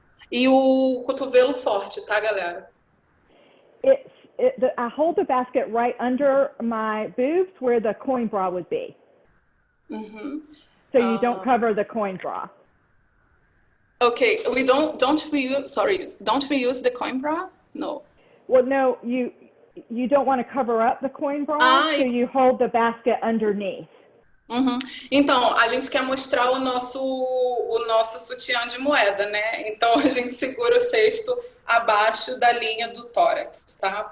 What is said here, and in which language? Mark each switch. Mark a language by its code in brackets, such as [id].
[pt] E o cotovelo forte, tá, galera? [en] I hold the basket right under my boobs where the coin bra would be. So you don't cover the coin bra. Okay, don't we use the coin bra? No. Well, no, you don't want to cover up the coin bra, so you hold the basket underneath. [pt] Então, a gente quer mostrar o nosso sutiã de moeda, né? Então, a gente segura o cesto abaixo da linha do tórax, tá?